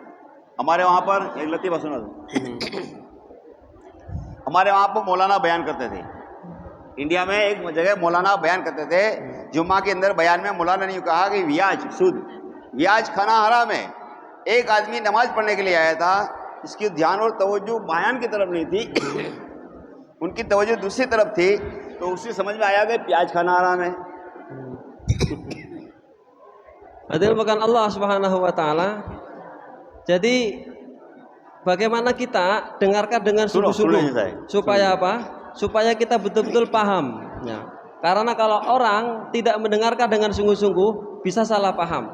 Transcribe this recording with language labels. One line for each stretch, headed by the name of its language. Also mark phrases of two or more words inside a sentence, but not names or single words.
Hindi: हमारे वहाँ पर एक लतीफ़ा सुना दो। हमारे वहाँ पर मौलाना बयान करते थे, इंडिया में एक जगह मौलाना बयान करते थे, जुम्मा के अंदर बयान में मौलाना ने कहा कि ब्याज सूद, ब्याज खाना हराम है। एक आदमी नमाज पढ़ने के लिए आया था, इसकी ध्यान और तवज्जो बयान की तरफ नहीं थी, उनकी तवज्जो दूसरी तरफ थी, तो उसे समझ में आया कि प्याज खाना हराम है।
Indonesian: Hadirin bukan
Arabic: الله سبحانه وتعالى.
Indonesian: Jadi bagaimana kita dengarkan dengan sungguh-sungguh supaya apa? Supaya kita betul-betul paham, ya. Karena kalau orang tidak mendengarkan dengan sungguh-sungguh bisa salah paham.